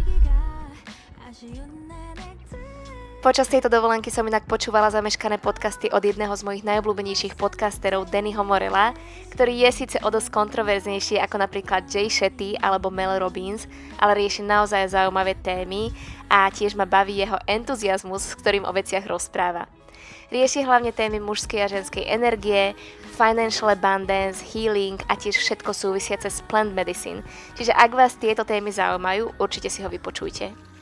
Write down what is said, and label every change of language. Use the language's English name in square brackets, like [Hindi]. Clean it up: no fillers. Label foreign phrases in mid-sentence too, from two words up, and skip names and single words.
[Slovak] Počas tejto dovolenky som inak počúvala zameškané podcasty od jedného z mojich najobľúbenejších podcasterov, Dannyho Morella, ktorý je síce o dosť kontroverznejší ako napríklad Jay Shetty alebo Mel Robbins, ale rieši naozaj zaujímavé témy a tiež ma baví jeho entuziazmus, s ktorým o veciach rozpráva. Rieši hlavne témy mužskej a ženskej energie, [English] financial abundance, healing [Slovak] a tiež všetko súvisiace s [English] plant medicine. [Slovak] Čiže ak vás tieto témy zaujímajú, určite si ho vypočujte.